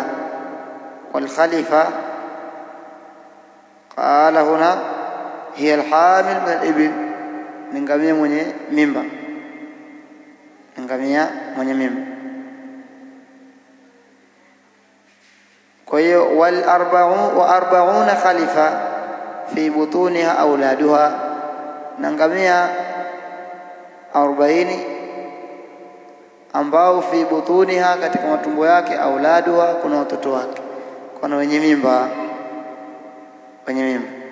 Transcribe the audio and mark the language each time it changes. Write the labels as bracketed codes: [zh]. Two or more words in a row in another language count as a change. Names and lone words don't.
[ar] والخليفة قال هنا هي الحامل من الإبل، [sw] ngamia mwenye mimba, ngamia mwenye mimba. Kwa hiyo [ar] و40 خلفة في بطونها أولادها, [sw] na ngamia 40 ambao [ar] في بطونها, [sw] katika matumbo yake, auladuha, kuna watoto wake, kuna wenye mimba, wenye mimba.